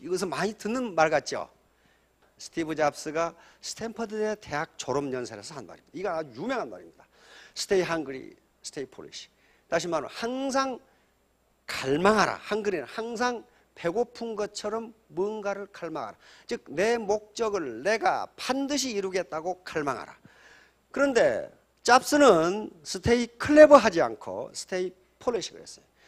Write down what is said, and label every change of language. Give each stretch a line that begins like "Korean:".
Korean: 이것은 많이 듣는 말 같죠? 스티브 잡스가 스탠퍼드 대학 졸업연설에서 한 말입니다. 이거 아주 유명한 말입니다.
English: Stay hungry, stay foolish.
Korean: 다시 말하면 항상 갈망하라. 한글에는 항상 배고픈 것처럼 뭔가를 갈망하라. 즉 내 목적을 내가 반드시 이루겠다고 갈망하라. 그런데 잡스는 스테이 클레버하지 않고 스테이 폴리시를 했어요.